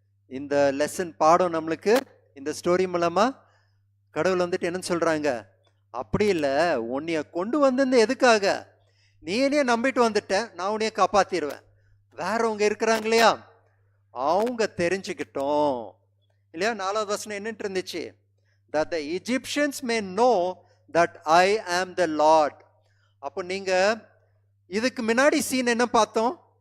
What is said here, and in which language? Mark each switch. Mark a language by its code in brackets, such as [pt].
[ta] இந்த லெசன் பாடம் நம்மளுக்கு இந்த ஸ்டோரி மூலமாக கடவுள் வந்துட்டு என்ன சொல்கிறாங்க? அப்படி இல்லை, உன்னைய கொண்டு வந்திருந்த எதுக்காக? நீ என்னைய நம்பிட்டு வந்துட்ட, நான் உன்னைய காப்பாற்றிடுவேன். வேறவங்க இருக்கிறாங்க இல்லையா, அவங்க தெரிஞ்சுக்கிட்டோம் இல்லையா? 4வது வசனம் என்னட்டு இருந்துச்சு? [en] that the Egyptians may know that I am the Lord. [ta] அப்போ நீங்க இதுக்கு முன்னாடி சீன் என்ன பார்த்தோம்?